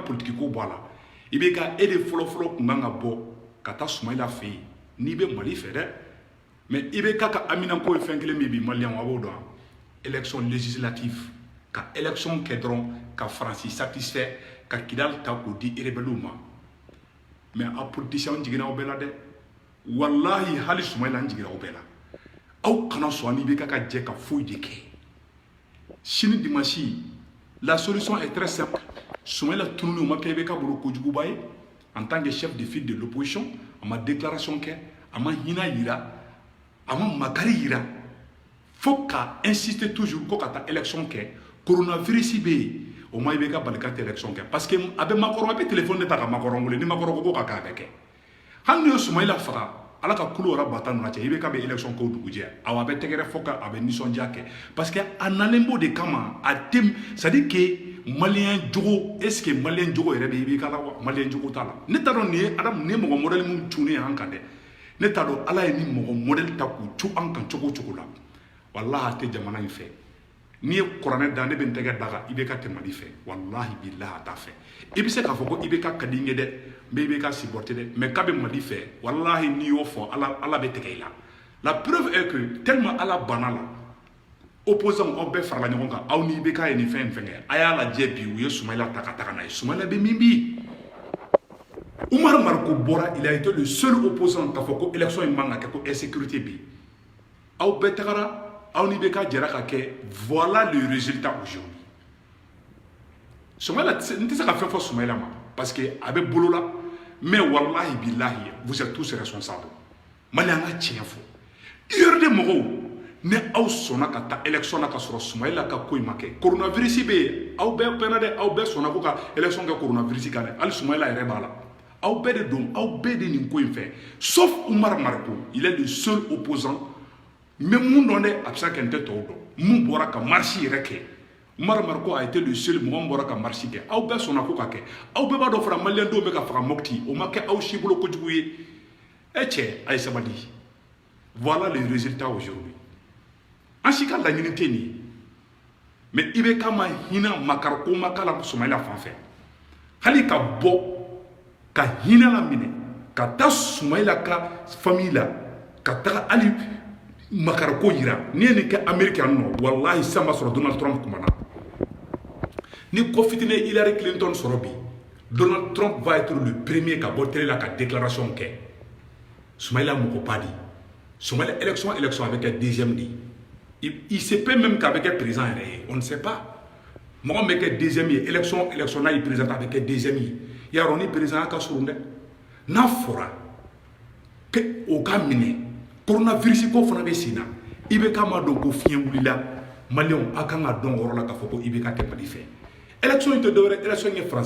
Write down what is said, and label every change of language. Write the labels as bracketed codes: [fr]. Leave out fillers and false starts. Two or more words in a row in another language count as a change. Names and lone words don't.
[bm] politique ko bɔ a la IBK e de fɔlɔ kun kan ka bɔ ka taa Soumaïla fɛ yen n'i bɛ Mali fɛ dɛ mais IBK ka aminako ye fɛn kelen min bi maliyɛnw a b'o dɔn [fr] élection législative [bm] ka élection kɛ dɔrɔn ka Faransi satisfait ka Kidal ta k'o di rebelliw ma mais a politiciens jiginna aw bɛɛ la dɛ wallahi hali Soumaïla n jiginna aw bɛɛ la aw kana sɔn ni IBK ka jɛ ka foyi de kɛ sini dimanche [fr] la solution est très simple [bm] Soumaïla tununi o ma kɛ IBK bolo kojuguba ye [fr] en tant que chef de file de l'opposition [bm] a ma déclaration kɛ a ma hinɛ yira a ma makari yira fo ka [fr] insister toujours [bm] ko ka taa élection kɛ coronavirus bɛ yen o ma IBK bali ka taa élection kɛ [fr] parce que [bm] a bɛ Macron a bɛ téléphone de ta ka Macron wele ni Macron ko k'a kɛ a bɛ kɛ hali ni ye Soumaïla faga ala ka kulo wɛrɛ bata ninnu cɛ IBK bɛ élection k'o dugujɛ awa a bɛ tɛgɛrɛ fɔ ka a bɛ nisɔndiya kɛ [fr] parce que [bm] a nalen b'o de kama a tɛ [fr] c'est à dire que [bm] maliyɛn jogo [fr] est ce que [bm] maliyɛn jogo yɛrɛ bɛ IBK la wa maliyɛn jogo t'a la ne t'a dɔn nin ye mɔgɔ modèle min cunen an kan dɛ ne t'a dɔn ala ye ni mɔgɔ modèle ta k'u cu an kan cogo cogo la wallahi a tɛ jamana in fɛ n'i ye kuranɛ da ne bɛ n tɛgɛ da kan IBK tɛ Mali fɛ [ar] wallahi billahi [bm] a t'a fɛ i bɛ se k'a fɔ ko IBK ka di n ye dɛ n bɛ IBK supporter dɛ mais k'a bɛ Mali fɛ wallahi n'i y'o fɔ ala bɛ tigɛ i la [fr] la preuve est que tellement [bm] ala banna la opposant aw bɛɛ farala ɲɔgɔn kan aw ni IBK ye nin fɛn kɛ a y'a lajɛ bi u ye Soumaïla ta ka taga n'a ye Soumaïla bɛ min bi Umar Marko bɔra [fr] il a été le seul opposant [bm] k'a fɔ ko élection in man ka kɛ ko insécurité bi aw bɛɛ tagara aw ni IBK jɛra ka kɛ [fr] voilà le résultat aujourd'hui [bm] Soumaïla n tɛ se ka fɛn fɔ Soumaïla ma [fr] parce que [bm] a bɛ bolo la mais [ar] wallahi billahi [fr] vous êtes tous responsables [bm] Mali an ka tiɲɛ fɔ heure de mɔgɔw ne aw sɔnna ka taa élection na ka sɔrɔ Soumaïla ka ko in ma kɛ coronavirus bɛ yen aw bɛɛ pɛnna dɛ aw bɛɛ sɔnna ko ka élection kɛ coronavirus kan dɛ hali Soumaïla yɛrɛ b'a la aw bɛɛ de don aw bɛɛ de nin ko in fɛ sauf Umar Marko [fr] il est le seul opposant mais [bm] mun dɔn dɛ a bɛ se ka kɛ n tɛ tɔw dɔn mun bɔra ka marche yɛrɛ kɛ Umar Marko [fr] a été le seul [bm] mɔgɔ min bɔra ka marche kɛ aw bɛɛ sɔnna ko ka kɛ aw bɛɛ b'a dɔn fara maliyɛn denw bɛ ka faga Mopti o ma kɛ aw si bolo kojugu ye e cɛ a ye sabali [fr] voilà le résultat aujourd'hui [bm] an si ka laɲini tɛ nin ye mais IBK ma hinɛ makari ko ma k'a la Soumaïla fan fɛ hali ka bɔ ka hinɛ la minɛ ka taa Soumaïla ka famille la ka taga hali makari ko yira n'i ye nin kɛ Amérique yan nɔ wallahi sisan b'a sɔrɔ Donald Trump kumana ni ko fitinin Hillary Clinton sɔrɔ bi Donald Trump [fr] va être le premier [bm] ka bɔ télé la ka déclaration kɛ Soumaïla mɔgɔ ba di Soumaïla élection a bɛ kɛ deuxième de [fr] il se peut même qu'avec un président on ne sait pas [bm] mɔgɔ bɛ kɛ deuxième ye élection n'a ye président a bɛ kɛ deuxième ye yarɔ ni président ka surun dɛ n'a fɔra que o ka minɛ coronavirus ko fana bɛ sen na IBK ma dɔn ko fiɲɛ wulila maliyɛnw a kan ka dɔn o yɔrɔ la k'a fɔ ko IBK tɛ Mali fɛ élection in tɛ dɔwɛrɛ élection ye Faransi